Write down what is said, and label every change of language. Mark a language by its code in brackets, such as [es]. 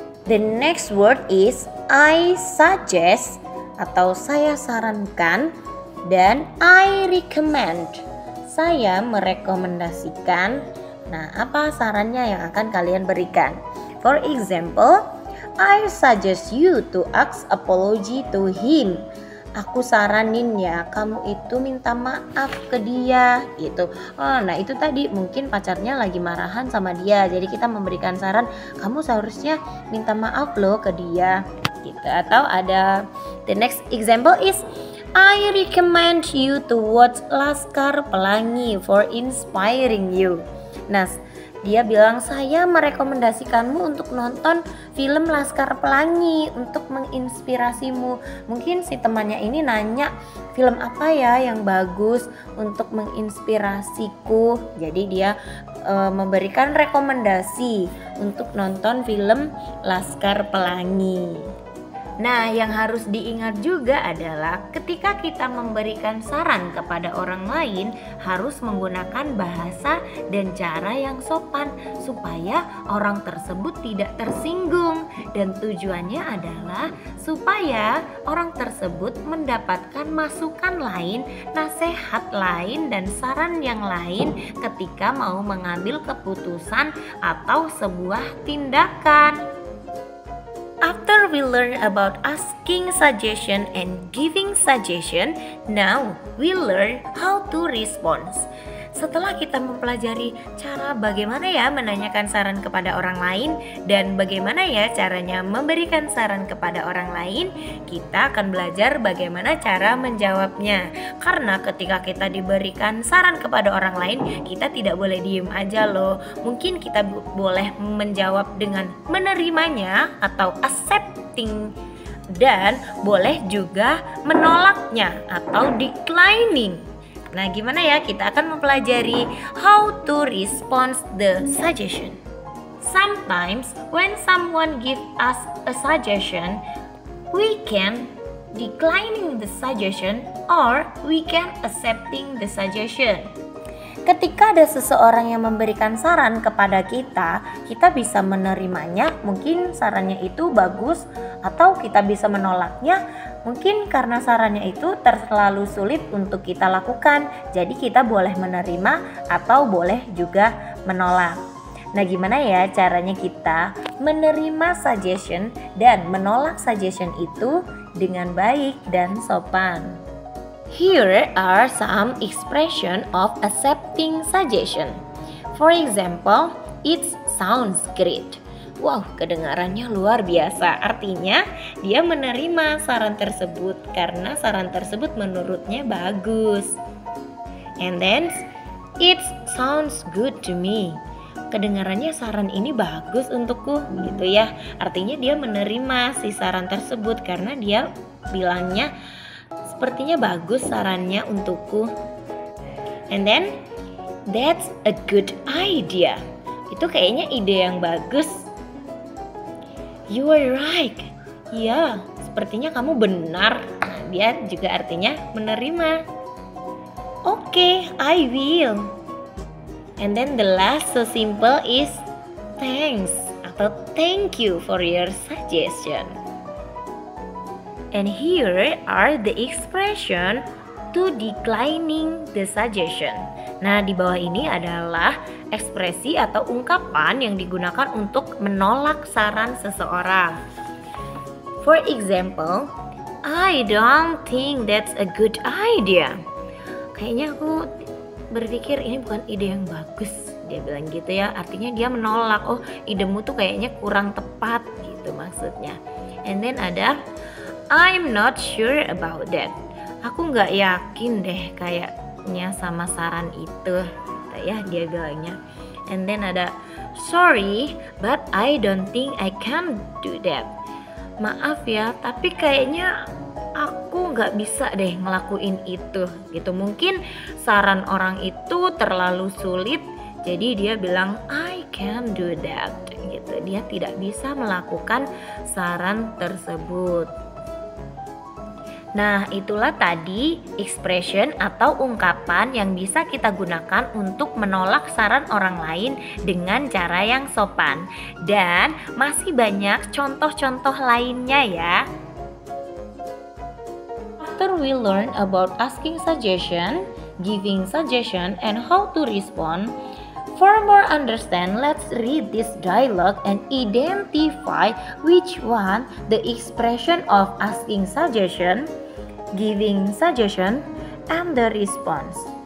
[en] The next word is I suggest [id] atau saya sarankan, dan [en] I recommend, [id] saya merekomendasikan. Nah, apa sarannya yang akan kalian berikan? [en] For example, I suggest you to ask apology to him. [id] Aku saranin ya kamu itu minta maaf ke dia gitu. Nah itu tadi mungkin pacarnya lagi marahan sama dia, jadi kita memberikan saran kamu seharusnya minta maaf loh ke dia gitu. Atau ada [en] the next example is I recommend you to watch Laskar Pelangi for inspiring you. [id] Nah, dia bilang saya merekomendasikanmu untuk nonton film Laskar Pelangi untuk menginspirasimu. Mungkin si temannya ini nanya film apa ya yang bagus untuk menginspirasiku. Jadi dia memberikan rekomendasi untuk nonton film Laskar Pelangi. Nah, yang harus diingat juga adalah ketika kita memberikan saran kepada orang lain harus menggunakan bahasa dan cara yang sopan supaya orang tersebut tidak tersinggung, dan tujuannya adalah supaya orang tersebut mendapatkan masukan lain, nasihat lain, dan saran yang lain ketika mau mengambil keputusan atau sebuah tindakan. [en] After we learn about asking suggestion and giving suggestion, now we learn how to respond. [id] Setelah kita mempelajari cara bagaimana ya menanyakan saran kepada orang lain dan bagaimana ya caranya memberikan saran kepada orang lain, kita akan belajar bagaimana cara menjawabnya. Karena ketika kita diberikan saran kepada orang lain, kita tidak boleh diem aja loh. Mungkin kita boleh menjawab dengan menerimanya atau accepting, dan boleh juga menolaknya atau declining. Nah, gimana ya? Kita akan mempelajari [en] how to respond the suggestion. Sometimes when someone give us a suggestion, we can declining the suggestion or we can accepting the suggestion. [id] Ketika ada seseorang yang memberikan saran kepada kita bisa menerimanya, mungkin sarannya itu bagus, atau kita bisa menolaknya, mungkin karena sarannya itu terlalu sulit untuk kita lakukan. Jadi kita boleh menerima atau boleh juga menolak. Nah, gimana ya caranya kita menerima suggestion dan menolak suggestion itu dengan baik dan sopan? [en] Here are some expression of accepting suggestion. For example, it sounds great. [id] Wow, kedengarannya luar biasa. Artinya dia menerima saran tersebut karena saran tersebut menurutnya bagus. [en] And then, it sounds good to me. [id] Kedengarannya saran ini bagus untukku gitu ya. Artinya dia menerima si saran tersebut karena dia bilangnya sepertinya bagus sarannya untukku. [en] And then, that's a good idea. [id] Itu kayaknya ide yang bagus. [en] You are right. [id] Ya, sepertinya kamu benar. Nah, dia juga artinya menerima. [en] Okay, I will. And then the last so simple is thanks atau thank you for your suggestion. And here are the expression to declining the suggestion. [id] Nah, di bawah ini adalah ekspresi atau ungkapan yang digunakan untuk menolak saran seseorang. [en] For example, I don't think that's a good idea. [id] Kayaknya aku berpikir ini bukan ide yang bagus, dia bilang gitu ya. Artinya dia menolak, oh idemu tuh kayaknya kurang tepat gitu maksudnya. [en] And then ada I'm not sure about that. [id] Aku nggak yakin deh kayaknya sama saran itu, gitu ya dia bilangnya. [en] And then ada sorry, but I don't think I can do that. [id] Maaf ya, tapi kayaknya aku nggak bisa deh ngelakuin itu gitu. Mungkin saran orang itu terlalu sulit, jadi dia bilang [en] I can do that [id] gitu. Dia tidak bisa melakukan saran tersebut. Nah, itulah tadi expression atau ungkapan yang bisa kita gunakan untuk menolak saran orang lain dengan cara yang sopan. Dan masih banyak contoh-contoh lainnya ya. [en] After we learn about asking suggestion, giving suggestion, and how to respond, for more understand, let's read this dialogue and identify which one the expression of asking suggestion, giving suggestion, and the response.